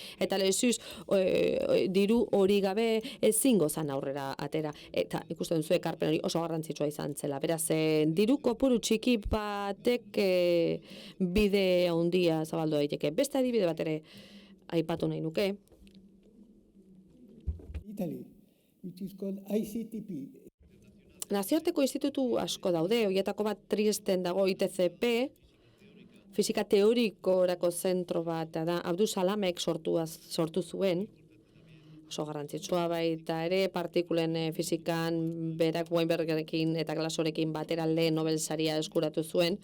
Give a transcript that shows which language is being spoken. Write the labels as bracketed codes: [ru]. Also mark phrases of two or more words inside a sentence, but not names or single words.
[eu] Eta lehizuz, diru hori gabe ezingo zan aurrera atera. Eta ikusten zuen ekarpen hori oso garrantzitsua izan zela. Beraz, diru kopuru txiki batek bide handia zabaldu daiteke. Beste adibide bat ere aipatu nahi nuke. [en] Italy, which is called ICTP. [eu] Nazioarteko institutu asko daude, horietako bat Triesten dago ITCP, fisika teorikorako zentro bat da, Abdus Salamek sortu zuen, oso garrantzitsua baita ere, partikulen fizikan berak Weinbergerekin eta Glasorekin batera lehen Nobel saria eskuratu zuen.